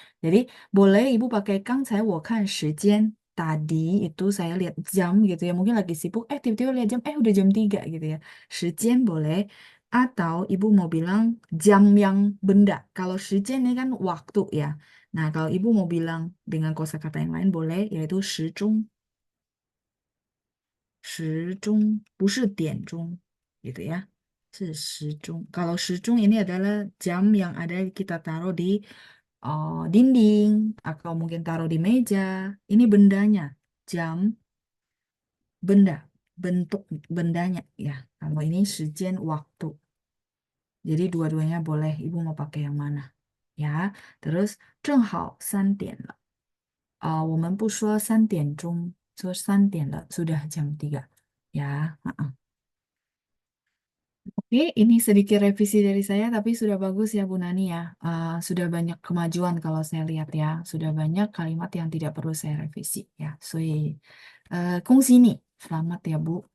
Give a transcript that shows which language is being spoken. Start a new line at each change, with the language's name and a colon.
Indonesian: Jadi boleh Ibu pakai Kang saya
Chinese: 我看时间.
Indonesian: Tadi itu saya lihat jam gitu ya. Mungkin lagi sibuk, tiba-tiba lihat jam, udah jam 3 gitu ya. 时间 boleh. Atau Ibu mau bilang jam yang benda. Kalau 时间 ini kan waktu ya. Nah, kalau Ibu mau bilang dengan kosakata yang lain boleh, yaitu 时钟.
Chinese: 时钟 不是点钟
Indonesian: gitu ya.
Chinese: 是时钟.
Indonesian: Kalau 时钟 ini adalah jam yang ada kita taruh di dinding atau mungkin taruh di meja. Ini bendanya. Jam, benda, bentuk bendanya ya. Kalau ini 时间 waktu. Jadi dua-duanya boleh. Ibu mau pakai yang mana? Ya. Terus
Chinese: 正好3点了. 我们不说3点钟, 说3点了,
Indonesian: sudah jam 3. Ya. Oke, ini sedikit revisi dari saya, tapi sudah bagus ya Bu Nani ya. Sudah banyak kemajuan kalau saya lihat ya. Sudah banyak kalimat yang tidak perlu saya revisi ya. So,
Chinese: 恭喜你,
Indonesian: selamat ya Bu.